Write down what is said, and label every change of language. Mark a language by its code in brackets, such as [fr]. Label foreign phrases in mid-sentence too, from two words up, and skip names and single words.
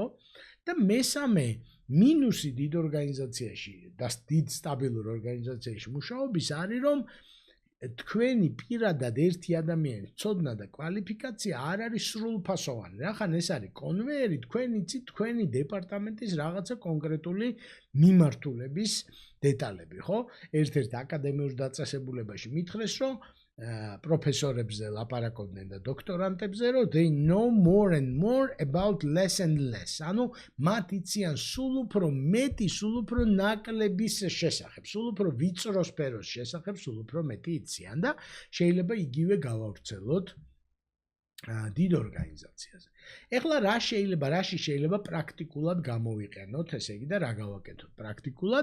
[ka] და მესამე მინუსი დიდ ორგანიზაციაში და დიდ სტაბილურ ორგანიზაციაში მუშაობის არის, რომ თქვენი პირადად ერთი ადამიანის ცოდნა და კვალიფიკაცია არ არის სრულფასოვანი. რახან ეს არის კონვეიერი, თქვენ იცით თქვენი დეპარტამენტის რაღაცა კონკრეტული მიმართულების დეტალები, ხო? ერთ-ერთ აკადემიურ დაწესებულებაში მითხრეს, რომ პროფესორებზე ლაპარაკობდნენ და დოქტორანტებზე, რომ [en] they know more and more about less and less. [ka] ანუ მათ იციან სულ უფრო მეტი, სულ უფრო ნაკლების შესახებ, სულ უფრო ვიწრო სფეროს შესახებ, სულ უფრო მეტი იციან და შეიძლება იგივე გავავრცელოთ დიდ ორგანიზაციაზე. ეხლა რაში შეიძლება პრაქტიკულად გამოვიყენოთ, ესე იგი და რა გავაკეთოთ პრაქტიკულად?